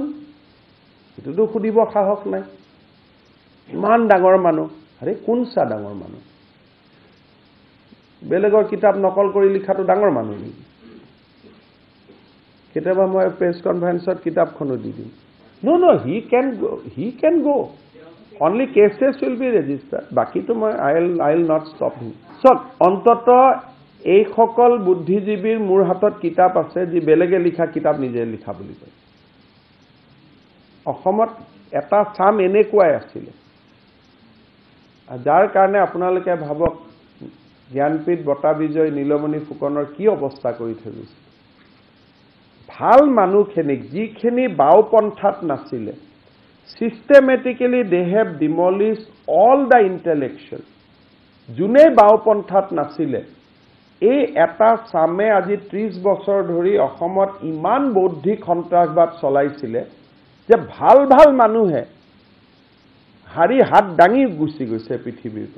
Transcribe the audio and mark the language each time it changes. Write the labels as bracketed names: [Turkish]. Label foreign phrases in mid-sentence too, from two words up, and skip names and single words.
[Assamese] সেইটোতো সুধিব সাহস নাই। ইমান ডাঙৰ মানুহ। আৰে কোন চা ডাঙৰ মানুহ? বেলেগৰ কিতাপ নকল কৰি লিখাটো ডাঙৰ মানুহ নেকি? কেতিয়াবা মই [English] press conference [Assamese] কিতাপখনো দি দিম। [English] No, he can go. Only cases will be registered. [Assamese] বাকীটো মই [English] I'll not stop him. [Assamese] অন্তত এইসকল বুদ্ধিজীৱীৰ মোৰ হাতত কিতাপ আছে যি বেলেগে লিখা কিতাপ নিজে লিখা বুলি কয়। অসমত এটা চাম এনেকুৱাই আছিলে, যাৰ কাৰণে আপোনালোকে ভাবক জ্ঞানপীঠ বঁটা বিজয় নীলমণি ফুকনৰ কি অৱস্থা কৰি থৈ গৈছে। ভাল মানুহখিনিক যিখিনি বাওপন্থাত নাছিলে, [English] systematically they have demolished all the intellectual. [Assamese] যোনে বাওপন্থাত নাছিলে, এই এটা চামে আজি 30 বছৰ ধৰি অসমত ইমান বৌদ্ধিক সন্ত্ৰাসবাদ চলাইছিলে যে ভাল ভাল মানুহে হাৰি হাত দাঙি গুচি গৈছে পৃথিৱীৰ পৰা।